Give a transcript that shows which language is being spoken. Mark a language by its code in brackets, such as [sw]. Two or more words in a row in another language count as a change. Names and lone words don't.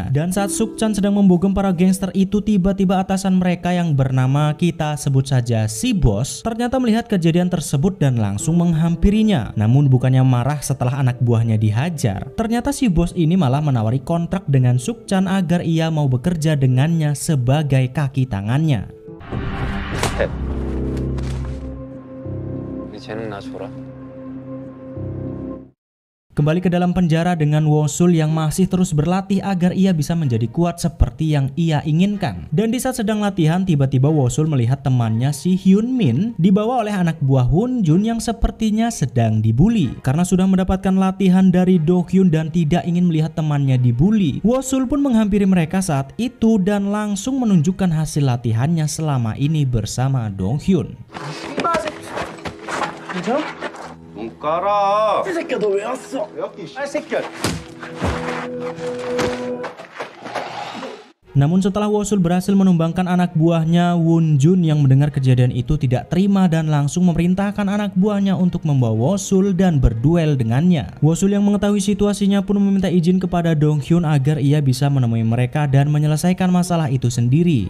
[id] Dan saat Sukchan sedang membogem para gangster itu, tiba-tiba atasan mereka yang bernama kita sebut saja si bos ternyata melihat kejadian tersebut dan langsung menghampirinya. Namun bukannya marah setelah anak buahnya dihajar, ternyata si bos ini malah menawari kontrak dengan Sukchan agar ia mau bekerja dengannya sebagai kaki tangannya. [ko] 쟤는 나 줘라. [id] Kembali ke dalam penjara dengan Wosul yang masih terus berlatih agar ia bisa menjadi kuat seperti yang ia inginkan. Dan di saat sedang latihan, tiba-tiba Wosul melihat temannya si Hyun Min dibawa oleh anak buah Won Jun yang sepertinya sedang dibully. Karena sudah mendapatkan latihan dari Do-hyun dan tidak ingin melihat temannya dibully, Wosul pun menghampiri mereka saat itu dan langsung menunjukkan hasil latihannya selama ini bersama Do-hyun. [ko] 눈 깔아. 이 새끼야 너 왜 왔어? 왜 왔기? 이 새끼야. [id] Namun setelah Wosul berhasil menumbangkan anak buahnya, Won Jun yang mendengar kejadian itu tidak terima dan langsung memerintahkan anak buahnya untuk membawa Wosul dan berduel dengannya. Wosul yang mengetahui situasinya pun meminta izin kepada Dong-hyun agar ia bisa menemui mereka dan menyelesaikan masalah itu sendiri.